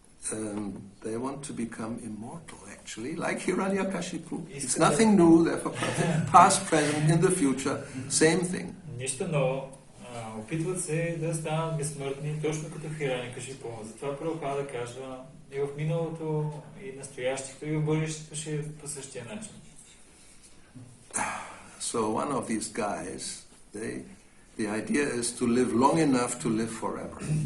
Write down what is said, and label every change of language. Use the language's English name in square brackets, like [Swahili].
[English] They want to become immortal, actually, like Hiranyakashipu. It's nothing new, therefore, past, present, in the future, same thing. [Bulgarian] Нищо ново. опитват се да станат безсмъртни, точно като Хираникашипу. Затова Прабхупада казва и в миналото, и настоящето, и в бъдещето ще е по същия начин. [English] So one of these guys, the idea is to live long enough to live forever.